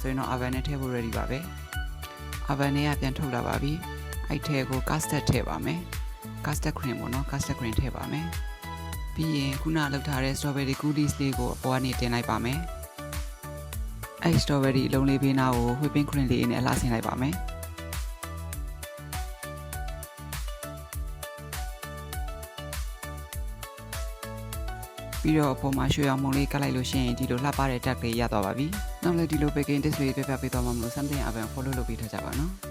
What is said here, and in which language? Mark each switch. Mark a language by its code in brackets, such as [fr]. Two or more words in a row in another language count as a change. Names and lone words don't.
[my] ဆိုရင်တော့ oven နဲ့ထည့်ဖို့ ready ပါပဲoven နဲ့ပြန်ထုတ်လာပါပြီအဲ့ထဲကို custard ထည့်ပါမယ် [en] custard cream [my] ပေါ့နော် [en] custard cream [my] ထည့်ပါမယ်ပြီးရင်ခုနလောက်ထားတဲ့ [en] strawberry goodies [my] လေးကိုအပေါ်ကနေတင်လိုက်ပါမယ်အဲ့ strawberry အလုံးလေးဘေးနားကို [en] whipping cream [my] လေးနဲ့အလှဆင်လိုက်ပါမယ် ပြီးတော့အပေါ်မှာရွှေအောင်မုံလေးကတ်လိုက်လို့ရှိရင်ဒီလိုလှပတဲ့ tag လေးရသွားပါပြီနောက်လည်းဒီလို [en] baking tips [my] လေးပြပြပေးသွားမှာမလို့ [en] something oven follow [my] လုပ်ပေးထားကြပါနော်